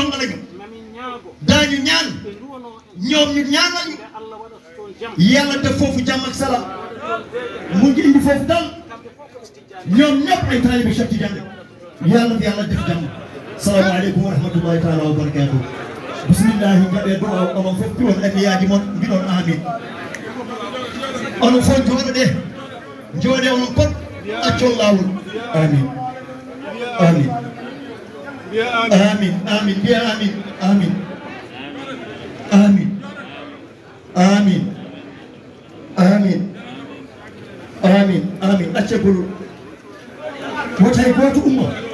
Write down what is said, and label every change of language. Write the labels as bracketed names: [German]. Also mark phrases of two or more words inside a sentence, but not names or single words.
[Wolof] ndongo lañu daañu ñaan ñoom ñu ñaan lañu yàlla def foofu jàmm ak salaam mu ngi indi foofu dal ñoom ñëpp ay taalibe Cheikh Tidiane yàlla fi yàlla def jàmm [Arabic] السلام عليكم ورحمة الله تعالى وبركاته بسم الله [Fula] jaɓe du'a onon fof piwon anniyaji mon mbiɗon amin onon fof jooɗe onon pot accon lawol amin amin amin amin mbiya amin amin amin amin amin amin amin acce bolol wotay goto ummo